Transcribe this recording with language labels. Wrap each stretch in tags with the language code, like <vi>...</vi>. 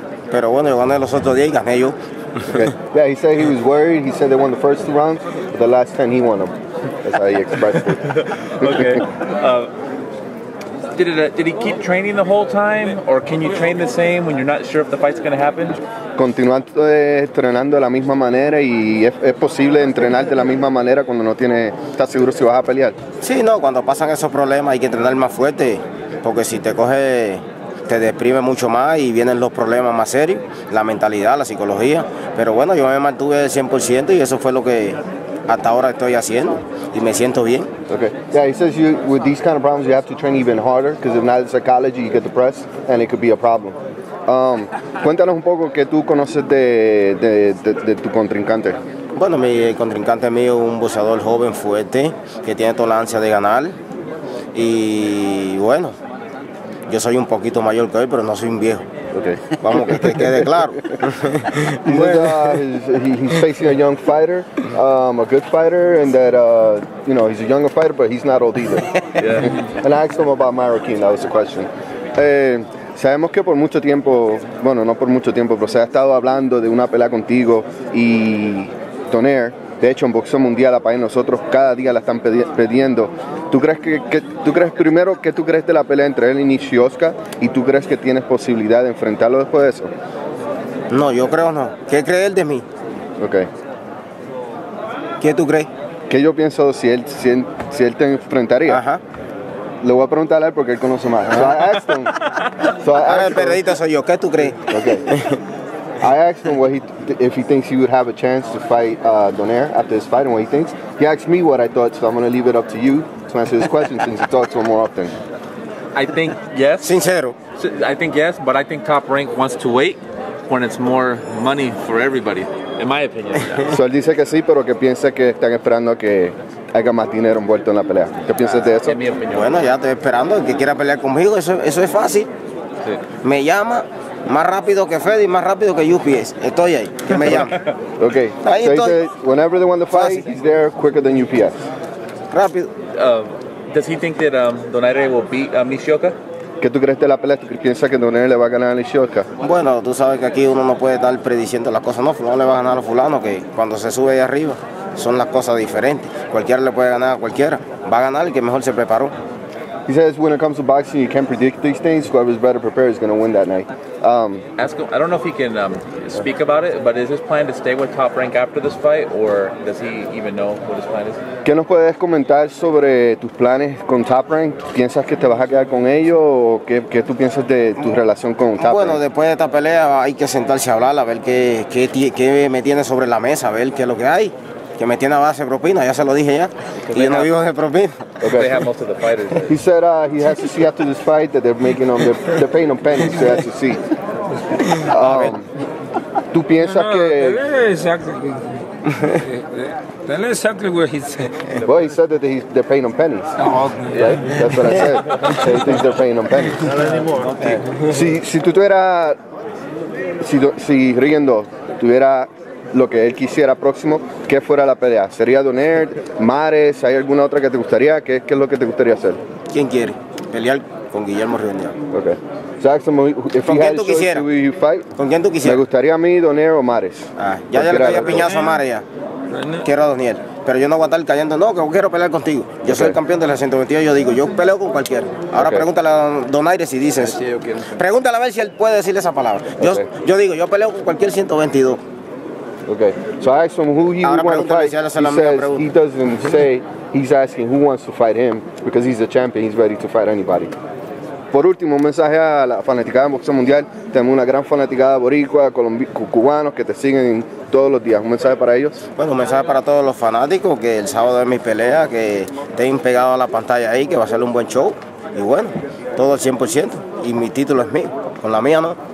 <es>Pero bueno, yo gané los otros 10 y gané yo.</es> <en>Okay. Yeah, he said he was worried. He said they won the first 2 rounds, but the last 10 he won them. That's how he expressed it. Okay. Did he keep training the whole time, or can you train the same when you're not sure if the fight's going to happen?</en> <es>Continuando entrenando de la misma manera, y es posible entrenar de la misma manera cuando no estás seguro si vas a pelear. Sí, no, cuando pasan esos problemas hay que entrenar más fuerte, porque si te coge, te deprime mucho más y vienen los problemas más serios, la mentalidad, la psicología. Pero bueno, yo me mantuve al 100% y eso fue lo que hasta ahora estoy haciendo y me siento bien.</es> <en>Okay. Yeah, he says with these kind of problems you have to train even harder, because if not, the psychology, you get depressed and it could be a problem.</en> <es>Cuéntanos un poco qué tú conoces de tu contrincante. Bueno, mi contrincante mío es un boxeador joven, fuerte, que tiene toda la ansia de ganar. Y bueno, yo soy un poquito mayor que él, pero no soy un viejo.</es> <en>Okay.</en> <es>Vamos, que quede claro.</es> <en>He's facing a young fighter, a good fighter, and that he's a younger fighter, but he's not old either. Yeah. And I asked him about Marroquin. That was the question.</en> <es>Sabemos que por mucho tiempo, bueno, no por mucho tiempo, pero se ha estado hablando de una pelea contigo y Donaire. De hecho, en Boxeo Mundial, a país nosotros cada día la están pidiendo. ¿Tú crees tú crees primero que tú crees de la pelea entre él y Nishioka, y tú crees que tienes posibilidad de enfrentarlo después de eso? No, yo creo no. ¿Qué cree él de mí?</es> <en>Okay.</en> <es>¿Qué tú crees? ¿Qué yo pienso si él te enfrentaría? Ajá. Le voy a preguntar a él porque él conoce más.</es> <en>So I asked him.</en> <es>Ahora el periodista soy yo. ¿Qué tú crees?</es> <en>Okay. I asked him if he thinks he would have a chance to fight Donaire after his fight and what he thinks. He asked me what I thought, so I'm going to leave it up to you to answer this question since you talk to him more often. I think yes.</en> <es>Sincero.</es> <en>I think yes, but I think Top Rank wants to wait when it's more money for everybody, in my opinion.</en> <es>So él dice que sí, pero que piensa que están esperando a que haya más dinero envuelto en la pelea. ¿Qué piensas de eso? En mi opinión. Bueno, ya estoy esperando. El que quiera pelear conmigo, eso es fácil. Sí. Me llama. Más rápido que Fede y más rápido que UPS. Estoy ahí, que me llame.</es> <en>Okay.</en> <es>Ahí</es> <en>so</en> <es>estoy.</es> <en>he said whenever they want to fight, he's there quicker than UPS.</en> <es>Rápido.</es> <en>Does he think that Donaire will beat Nishioka?</en> <es>¿Qué tú crees de la pelea? ¿Tú piensas que Donaire le va a ganar a Nishioka? Bueno, tú sabes que aquí uno no puede estar prediciendo las cosas. No, fulano le va a ganar a fulano, que cuando se sube ahí arriba son las cosas diferentes. Cualquiera le puede ganar a cualquiera. Va a ganar el que mejor se preparó.</es> <en>He says when it comes to boxing, you can't predict these things. Whoever's better prepared is going to win that night. Ask him, I don't know if he can speak about it, but is his plan to stay with Top Rank after this fight, or does he even know what his plan is?</en> <es>¿Qué nos puedes comentar sobre tus planes con Top Rank? ¿Piensas que te vas a quedar con ellos, o qué tú piensas de tu relación con Top Rank? Bueno, después de esta pelea hay que sentarse a hablar, a ver qué me tiene sobre la mesa, a ver qué es lo que hay. Que me tiene a base de propina, ya se lo dije ya. Y yo no vivo de propina.</es> <en>Okay. They have most of the fighters. He said he has to see after this fight that they're paying him pennies, so he has to see.</en> <es>¿Tú piensas que</es> <en>Tell us exactly where he's. Well, he said that they're paying him pennies. Oh, Right? That's what I said. He thinks they're paying him pennies.</en> <es>Si tú tuvieras, si Rigondeaux tuviera lo que él quisiera próximo, ¿qué fuera la pelea? ¿Sería Donaire, Mares? ¿Hay alguna otra que te gustaría? ¿Qué es lo que te gustaría hacer? ¿Quién quiere pelear con Guillermo Rigondeaux?</es> <en>Okay. So ask him if</en> <es>¿Con</es> <en>he</en> <es>quién</es> <en>had</en> <es>tú</es> <en>a choice,</en> <es>quisieras?</es> <en>who you fight.</en> <es>¿Con quién tú Me quisieras? gustaría a mí, Donaire o Mares. Ya le Cualquiera caía de los dos. piñazo a Mare ya. Quiero a Doniel, pero yo no voy a estar cayendo, no, que quiero pelear contigo. Yo soy el campeón de la 122, yo digo, yo peleo con cualquiera. Ahora pregúntale a Donaire si dices. Pregúntale a ver si él puede decirle esa palabra. Yo digo, yo peleo con cualquier 122.</es> <en>Okay. So I asked him who he would want to fight. He says he doesn't say, he's asking who wants to fight him because he's the champion, he's ready to fight anybody.</en> <es>Por último, un mensaje a la fanaticada de boxeo mundial. Tenemos una gran fanaticada boricua, cubanos que te siguen todos los días. Un mensaje para ellos. Bueno, un mensaje para todos los fanáticos, que el sábado es mi pelea, que estén pegados a la pantalla ahí, que va a ser un buen show. Y bueno, todo al 100%. Y mi título es mío, con la mía no.</es>